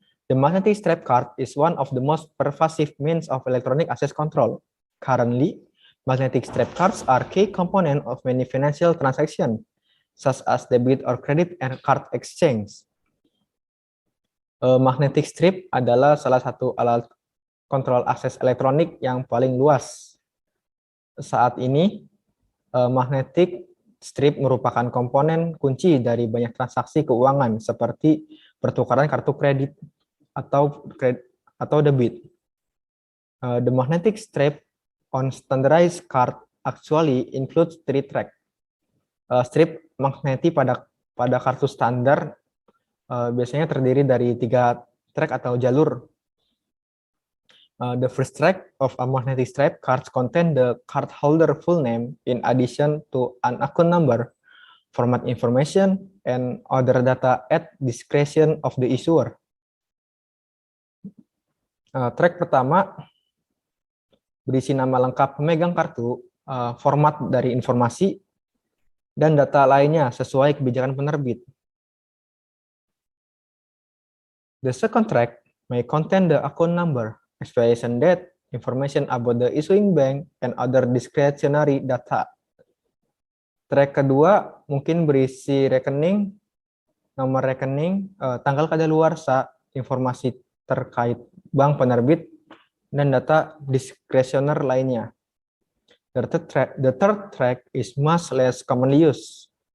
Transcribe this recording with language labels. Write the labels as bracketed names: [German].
[English] The magnetic stripe card is one of the most pervasive means of electronic access control. Currently, magnetic stripe cards are key component of many financial transactions, such as debit or credit and card exchange. [Indonesian] Magnetic strip adalah salah satu alat kontrol akses elektronik yang paling luas. Saat ini, magnetic strip merupakan komponen kunci dari banyak transaksi keuangan seperti pertukaran kartu kredit atau debit. [English] The magnetic strip on standardized card actually includes 3 tracks. [Indonesian] Strip magneti pada kartu standar biasanya terdiri dari 3 track atau jalur. [English] The first track of a magnetic stripe cards contain the cardholder full name in addition to an account number, format information, and other data at discretion of the issuer. [Indonesian] Track pertama berisi nama lengkap pemegang kartu, format dari informasi, dan data lainnya sesuai kebijakan penerbit. [English] The second track may contain the account number, expiration date, information about the issuing bank, and other discretionary data. [Indonesian] Track kedua mungkin berisi rekening, nomor rekening, tanggal kadaluarsa, informasi terkait bank penerbit, dan data discretioner lainnya. [English] The third track is much less commonly used.